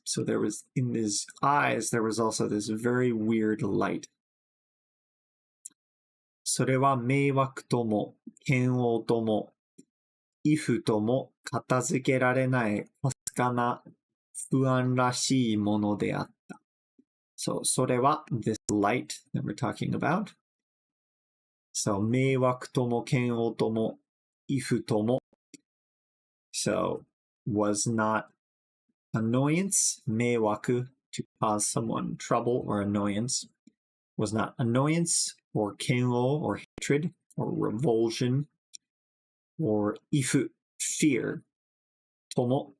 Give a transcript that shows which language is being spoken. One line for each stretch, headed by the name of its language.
English: So there was, in his eyes, there was also this very weird light.
Japanese: それは迷惑とも、嫌悪とも、畏怖とも片付けられないかすかな不安らしいものであった。
English: So,
Japanese: それは
English: this light that we're talking about.
Japanese: So, 迷惑とも嫌悪とも畏怖とも.
English: So, was not annoyance,
Japanese: 迷惑
English: to cause someone trouble or annoyance. Was not annoyance or
Japanese: 嫌悪
English: or hatred or revulsion or
Japanese: 畏怖,
English: fear.
Japanese: とも.